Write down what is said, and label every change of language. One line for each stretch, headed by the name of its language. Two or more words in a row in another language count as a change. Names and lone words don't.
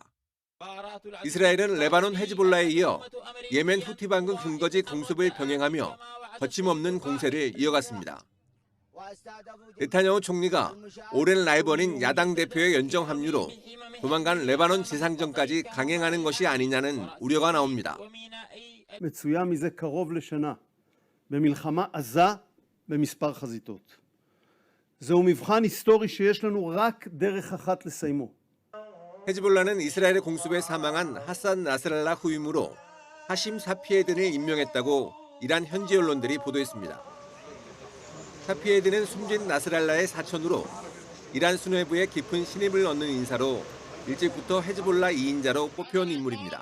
Korean: 이스라엘은 레바논 헤즈볼라에 이어 예멘 후티 반군 근거지 공습을 병행하며 거침없는 공세를 이어갔습니다. 네타냐후 총리가 오랜 라이벌인 야당 대표의 연정 합류로 조만간 레바논 재상정까지 강행하는 것이 아니냐는 우려가 나옵니다.
Hebrew: מצויה מזה קרוב לשנה במלחמה עזה במספר חזיתות. זהו מבחן היסטורי שיש לנו רק דרך אחת לסיימו.
Korean: 헤즈볼라는 이스라엘의 공습에 사망한 하산 나스랄라 후임으로 하심 사피에든을 임명했다고 이란 현지 언론들이 보도했습니다. 사피에든은 숨진 나스랄라의 사촌으로 이란 수뇌부에 깊은 신입을 얻는 인사로 일찍부터 헤즈볼라 2인자로 꼽혀온 인물입니다.